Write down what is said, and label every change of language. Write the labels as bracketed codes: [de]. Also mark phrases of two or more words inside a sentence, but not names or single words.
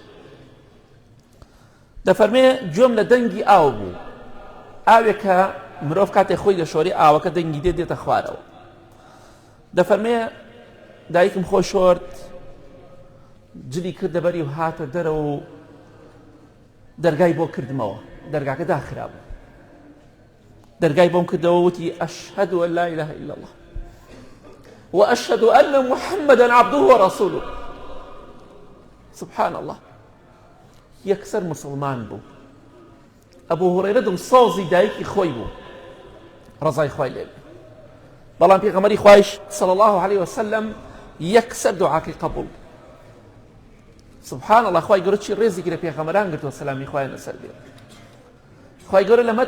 [ckb] دەفەرمێ گوێم لە دەنگی ئاو بوو ئاوێکە مرۆڤ کاتێک خۆی دەشۆری ئاوەکە دەنگی دێ دێتە خوارەوە دەفەرمێ دایکم خۆی شۆرت جلی کردە بەری و هاتە دەرەوە و دەرگای بۆ کردمەوە دەرگاکە داخرا بوو دەرگای بۆم کردەوە وتی [ar] ئەشهەدو ئەن لا ئیلاهە ئیلا الله وأشهد أن محمدا عبده ورسوله سبحان الله [ckb] یەکسەر مسلمان بوو ئەبوو هورەیرە دڵسۆزی دایکی خۆی بوو ڕەزای خوای لێ بەڵام پێغەمبەری خوایش [ar] صلی الله عليه وسلم [ckb] یەکسەر دوعاکەی قبول [ar] سبحان الله [ckb] خوای گەورە چی ڕێزێکی لە پێغەمبەران گرتووە سەلامی خوایان لەسەر بێ خوای گەورە لە